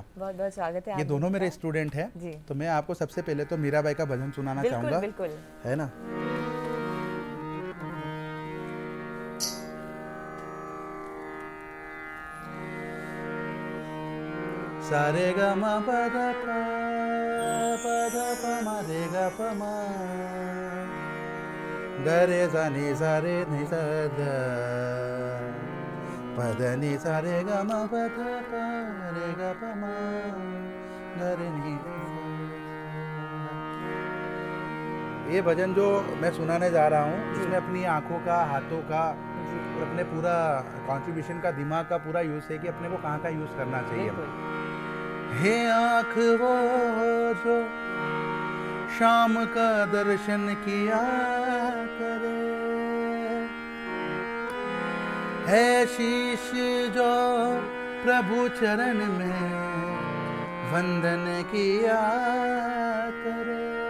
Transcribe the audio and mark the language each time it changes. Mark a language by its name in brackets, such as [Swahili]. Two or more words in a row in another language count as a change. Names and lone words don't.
[Hindi] बहुत बहुत स्वागत है। ये दोनों मेरे स्टूडेंट है। तो मैं आपको सबसे पहले तो मीराबाई का भजन सुनाना चाहूंगा। बिल्कुल है ना। सारे ग म पद प म रे ग प म ग रे सा नि सा रे नि सा ध पद नि सा रे ग म पद प रे ग प म ग रे नि। ये भजन जो मैं सुनाने जा रहा हूँ इसमें अपनी आँखों का, हाथों का और अपने पूरा कॉन्ट्रीब्यूशन का, दिमाग का पूरा यूज़ है कि अपने को कहाँ का यूज़ करना चाहिए। हे आँख वो जो शाम का दर्शन किया करे, है शीश जो प्रभु चरण में वंदन किया करे।